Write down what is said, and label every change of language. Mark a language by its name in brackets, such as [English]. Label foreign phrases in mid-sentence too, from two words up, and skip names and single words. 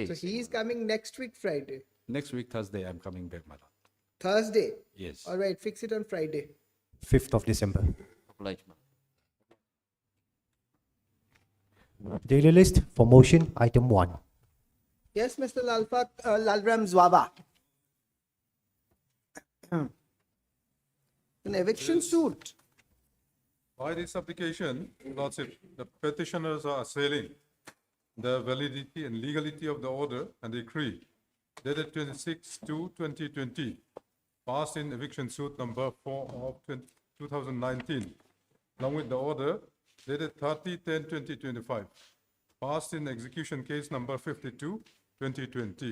[English] So he's coming next week, Friday. Next week, Thursday, I'm coming back, my lord. Thursday. Yes. All right, fix it on Friday. 5th of December. Oblige, my lord. Daily list for motion, item 1. Yes, Mr. Lalram Zwaba. An eviction suit. By this application, Lordship, the petitioners are assailing the validity and legality of the order and decree dated 26/2/2020, passed in eviction suit number 4 of 2019, along with the order dated 30/10/2025, passed in execution case number 52/2020.